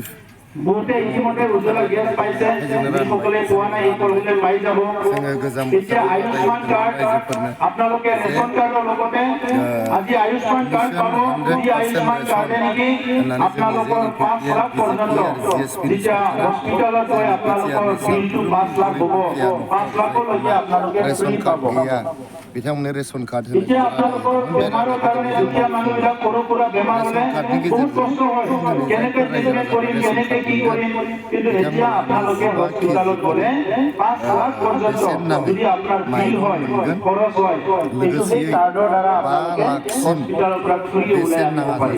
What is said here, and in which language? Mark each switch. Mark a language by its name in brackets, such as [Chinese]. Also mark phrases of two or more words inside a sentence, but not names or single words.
[Assamese] বহুতে ইতিমধ্যে উজ্জ্বলা গেছ পাইছে যিসকলে পোৱা নাই সকলোৱে পাই যাব এতিয়া আয়ুষ্মান কাৰ্ড আপোনালোকে ৰেচন কাৰ্ডৰ লগতে আজি আয়ুষ্মান কাৰ্ড পাব এই আয়ুষ্মান কাৰ্ডে নেকি আপোনালোকৰ 5 লাখ পৰ্যন্ত যেতিয়া হস্পিটালত গৈ আপোনালোকৰ বিলটো 5 লাখ হ'ব 5 লাখলৈকে আপোনালোকে ফ্ৰী পাব [Bodo] बिथांमोननो रेशन कार्ड होनो [Assamese] এতিয়া আপোনালোকৰ বেমাৰৰ কাৰণে দুখীয়া মানুহবিলাক সৰু সুৰা বেমাৰ হ'লে বহুত কষ্ট হয় কেনেকৈ ট্ৰিটমেণ্ট কৰিম কেনেকৈ কি কৰিম কিন্তু এতিয়া আপোনালোকে হস্পিটালত গ'লে 5 লাখ পৰ্যন্ত যদি আপোনাৰ বিল হয় খৰচ হয় এইটো সেই কাৰ্ডৰ দ্বাৰা আপোনালোকে হস্পিটালৰ পৰা ফ্ৰী ওলাই আহিব পাৰিব